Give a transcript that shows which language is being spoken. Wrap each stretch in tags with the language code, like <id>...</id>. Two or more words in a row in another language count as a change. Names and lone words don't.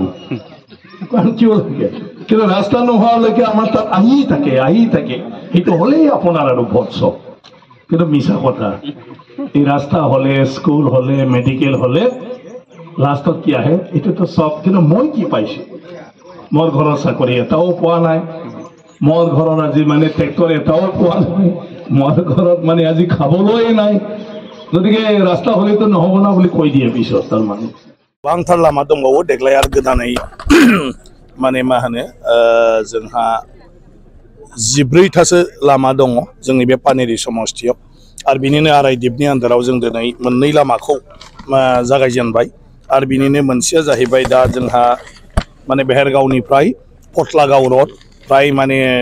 <as>কাৰণ কিয় লাগে কিন্তু ৰাস্তা নোহোৱালৈকে আমাৰ তাত আহি থাকে সেইটো হ'লেই আপোনাৰ আৰু ভোট চব কিন্তু মিছা কথা এই ৰাস্তা হ'লে স্কুল হ'লে মেডিকেল হ'লে লাষ্টত কি আহে এইটোতো চব কিন্তু মই কি পাইছো মোৰ ঘৰৰ চাকৰি এটাও পোৱা নাই মোৰ ঘৰৰ আজি মানে ট্ৰেক্টৰ এটাও পোৱা নাই মোৰ ঘৰত মানে আজি খাবলৈ নাই গতিকে ৰাস্তা হ'লেতো নহ'ব না বুলি কৈ দিয়ে পিছত তাৰ মানে</as> <brx>बांथार लामा दंबावो देग्लाय आरो गोदानै माने मा होनो जोंहा 14थासो लामा दङ जोंनि बे पानेरि समस्थियाव आरो बिनिनो आरायदिपनि आन्दाराव जों दिनै मोननै लामाखौ जागायजेनबाय आरो बिनिनो मोनसेया जाहैबाय दा जोंहा माने बेहेरगावनिफ्राय फथलागाव रड प्राय माने</brx>